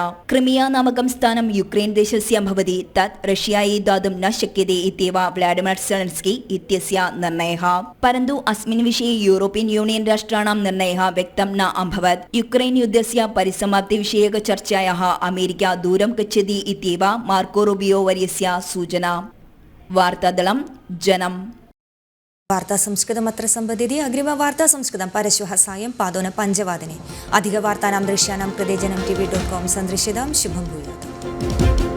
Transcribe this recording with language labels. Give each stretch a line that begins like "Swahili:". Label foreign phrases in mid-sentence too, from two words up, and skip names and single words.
Sanskrit: क्रिमिया नामकं स्थानं युक्रेन् देशस्य भवति, तत् रष्यायै दातुं न शक्यते इत्येव व्लाडिमिर् सेलेन्स्की इत्यस्य निर्णयः। परन्तु अस्मिन् विषये यूरोपियन् यूनियन् राष्ट्राणां निर्णयः व्यक्तं न अभवत्। युक्रेन् युद्धस्य परिसमाप्तिविषयकचर्चायाः अमेरिका दूरं गच्छति इत्येव मार्को रूबियो वर्यस्य सूचना। वार्तादलं जनम्। വാർത്താ സംസ്കൃതമത്ര സമ്പദ്യതി. അഗ്രിമവാർത്താ സംസ്കൃതം പരശ്വः സായം പാദോന 5 വാദനെ. അധികവാർത്താനാം ദൃശ്യാനാം കൃതേ ജനം tv.com സന്ദർശ്യതാം. ശുഭം ഭൂയാത്.